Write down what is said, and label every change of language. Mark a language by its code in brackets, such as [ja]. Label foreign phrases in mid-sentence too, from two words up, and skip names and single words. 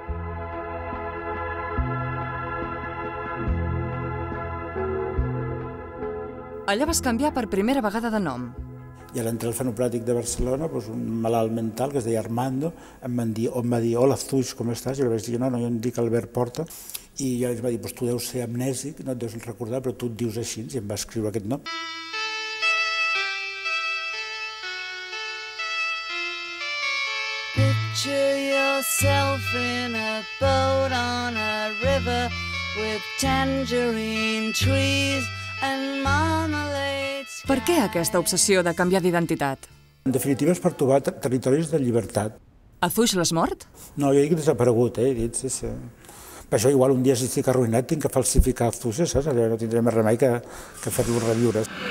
[ca] Allà vas canviar per primera vegada de nom. I a l'entrar al frenopàtic de Barcelona, un malalt mental que es deia Armando em va dir, hola Zuix, com estàs? I jo li vaig dir, no, jo em dic Albert Porta. I ell va dir, tu deus ser amnèsic, no et deus recordar, però tu et dius així, i em va escriure aquest nom. [en] Picture yourself in a boat on a river with tangerine trees and marmalades. [ca] Per què aquesta obsessió de canviar d'identitat? En definitiva és per trobar territoris de llibertat. A Zuix l'has mort? No, jo he dit desaparegut, he dit, sí. Per això igual un dia si estic arruïnat tinc que falsificar Zuix, saps? No tindré més remei que fer-lo reviure.